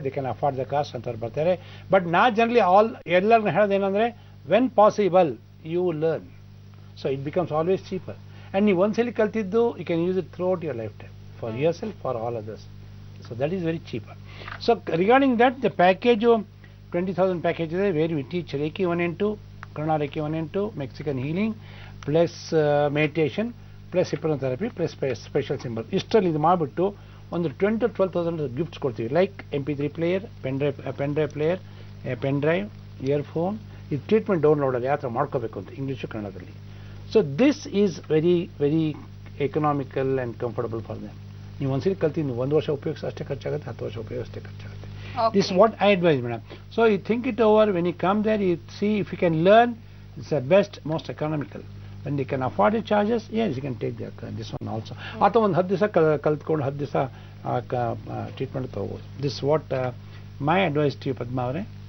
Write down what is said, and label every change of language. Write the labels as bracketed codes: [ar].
[en] they can afford the cost [kn] ಅಂತವ್ರು ಬರ್ತಾರೆ. [en] but [kn] ನಾ ಜನರಲಿ ಎಲ್ಲರನ್ನ ಹೇಳೋದೇನೆಂದರೆ [en] When possible you learn. So it becomes always cheaper. And [kn] ನೀವು ಒಂದ್ಸಲಿ ಕಲ್ತಿದ್ದು [en] you can use it throughout your lifetime for yourself, for all others. So that is very cheaper. So regarding that, the package 20,000 package is where we teach Reiki 1 and 2, Karuna Reiki 1 and 2, Mexican healing, plus meditation, plus hypnotherapy, plus special symbol. [kn] ಇಷ್ಟರಲ್ಲಿ ಇದು ಮಾಡಿಬಿಟ್ಟು ಒಂದು 10,000 to 12,000 gifts ಕೊಡ್ತೀವಿ. [en] Like MP3 player, pen drive player, pen drive, earphone. [kn] ಇದು treatment ಡೌನ್ಲೋಡಲ್ಲಿ ಯಾವ ಥರ ಮಾಡ್ಕೋಬೇಕು ಅಂತ ಇಂಗ್ಲೀಷು ಕನ್ನಡದಲ್ಲಿ. [en] So this is very, very economical and comfortable for them. [kn] ನೀವು ಒಂದ್ಸರಿ ಕಲ್ತೀನಿ 1 ವರ್ಷ ಉಪಯೋಗಿಸಿ ಅಷ್ಟೇ ಖರ್ಚಾಗುತ್ತೆ, 10 ವರ್ಷ ಉಪಯೋಗಿಸಿ ಅಷ್ಟೇ ಖರ್ಚಾಗುತ್ತೆ. [en] This is what I advise, madam. So you think it over. When you come there, you see if you can learn. It's the best, most economical. When they can afford the charges, yes, you can take this one also. [kn] ಅಥವಾ ಒಂದು 10 ದಿವಸ ಕಲ್ತ್ಕೊಂಡು 10 ದಿವಸ treatment ತಗೋಬೋದು. [en] This is what my advice to you, Padma ಅವರೇ.